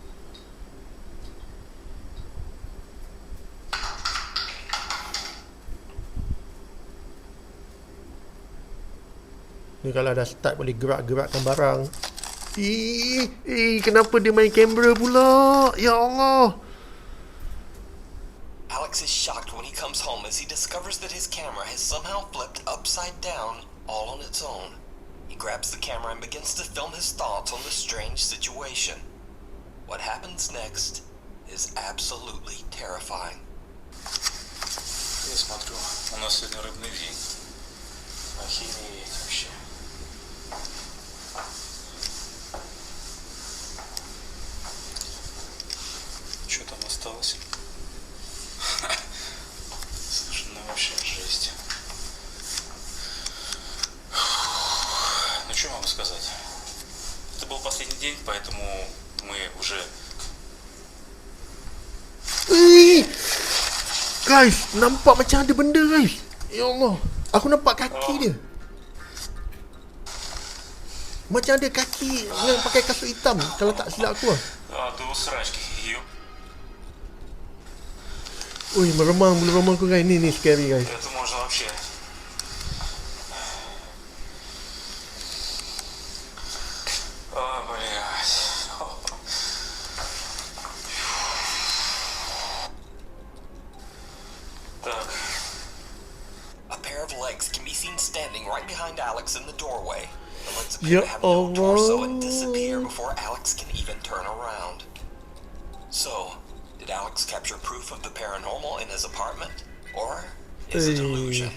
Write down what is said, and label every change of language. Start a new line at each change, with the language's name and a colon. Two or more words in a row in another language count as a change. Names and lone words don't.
Malay: Ni kalau dah start boleh gerak-gerakkan barang. Kenapa dia main kamera pula?
Arabic: يا الله.
English: Alex is shocked when he comes home as he discovers that his camera has somehow flipped upside down all on its own. He grabs the camera and begins to film his thoughts on the strange situation. What happens next is absolutely terrifying.
Russian: Я смотрю, у нас сегодня рыбный день. Охереть вообще. Что там осталось? Слушай, ну вообще жесть. Ну что могу сказать? Это был последний день, поэтому мы уже...
Malay: Guys, nampak macam ada benda guys.
Arabic: يا الله,
Malay: aku nampak kaki dia. Macam ada kaki yang pakai kasut hitam, kalau tak silap aku. Tu srač, ki jih bil. Ui, meremang bulu roma aku guys. Ni
English: scary guys.
Russian: Это можно вообще. Блядь. Так.
English: A pair of legs can be seen standing right behind Alex in the doorway. The legs
Malay: Ya
English: appear to have no torso and
Malay: Allah.
English: disappear before Alex can even turn around. So, did Alex capture proof of the paranormal in his apartment? Or is it illusion?